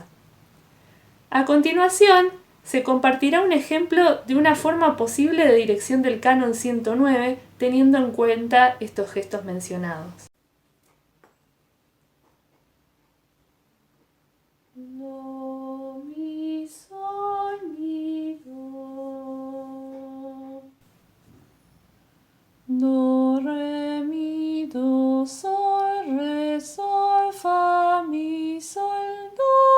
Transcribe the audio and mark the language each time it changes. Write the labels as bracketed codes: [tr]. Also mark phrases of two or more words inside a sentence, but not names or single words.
[es] A continuación, se compartirá un ejemplo de una forma posible de dirección del canon 109, teniendo en cuenta estos gestos mencionados. Do, mi, sol, mi, do. Do, re, mi, do, sol, re, sol, fa, mi, sol, do,